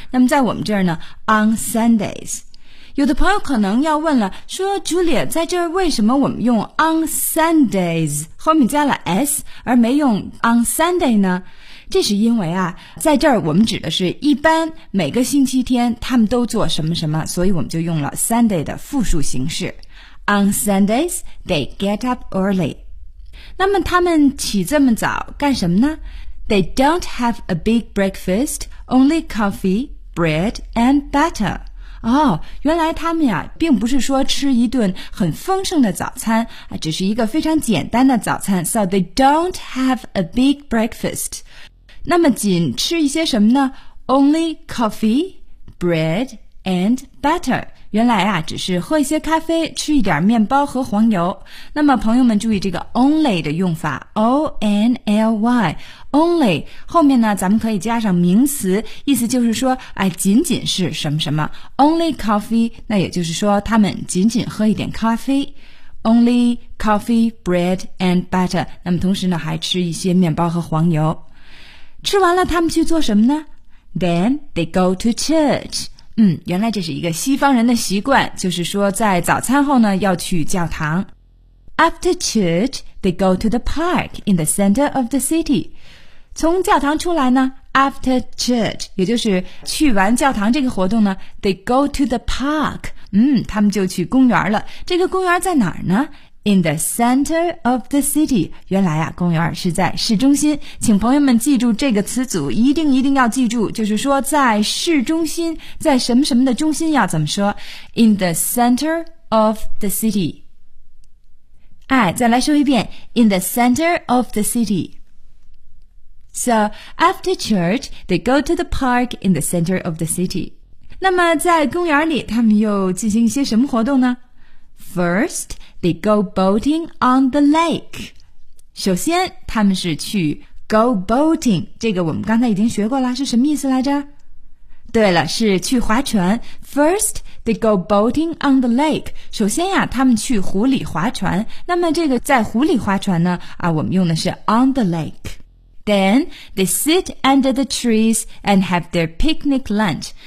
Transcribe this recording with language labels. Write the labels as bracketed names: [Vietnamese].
[Chinese] 那么在我们这儿呢 , [English] On Sundays. [Chinese] 有的朋友可能要问了，说 Julia 在这儿为什么我们用 on Sundays 后面加了 s 而没用 on Sunday 呢？这是因为啊，在这儿我们指的是一般每个星期天他们都做什么什么，所以我们就用了 Sunday 的复数形式。 [English] On Sundays they get up early. [Chinese] 那么他们起这么早干什么呢？ [English] They don't have a big breakfast, only coffee, bread, and butter. [Chinese] 哦，原来他们呀，并不是说吃一顿很丰盛的早餐，只是一个非常简单的早餐。 [English] So they don't have a big breakfast. [Chinese] 那么仅吃一些什么呢？ [English] Only coffee, bread, and butter. [Chinese] 原来啊，只是喝一些咖啡，吃一点面包和黄油。那么朋友们注意这个 only 的用法 ,O-N-L-Y, only, 后面呢咱们可以加上名词，意思就是说哎，仅仅是什么什么。 [English] only coffee, [Chinese] 那也就是说他们仅仅喝一点咖啡。 [English] only coffee, bread and butter, [Chinese] 那么同时呢还吃一些面包和黄油。吃完了他们去做什么呢？ [English] Then they go to church. [Chinese] 原来这是一个西方人的习惯，就是说在早餐后呢要去教堂。 [English] After church, they go to the park in the center of the city. [Chinese] 从教堂出来呢 , [English] after church, [Chinese] 也就是去完教堂这个活动呢 [English] ,they go to the park. [Chinese] 他们就去公园了。这个公园在哪儿呢？ [English] In the center of the city, [Chinese] 原来啊，公园是在市中心。请朋友们记住这个词组，一定一定要记住，就是说在市中心，在什么什么的中心要怎么说 [English] ？In the center of the city. [Chinese] 哎，再来说一遍 [English] ，In the center of the city. So after church, they go to the park in the center of the city. [Chinese] 那么在公园里，他们又进行一些什么活动呢 [English] ？First. They go boating on the lake. [Chinese] 首先他们是去 [English] go boating, [Chinese] 这个我们刚才已经学过了，是什么意思来着？对了，是去划船。 [English] First, they go boating on the lake. [Chinese] 首先呀，他们去湖里划船。那么这个在湖里划船呢，我们用的是 [English] on the lake. Then, they sit under the trees and have their picnic lunch.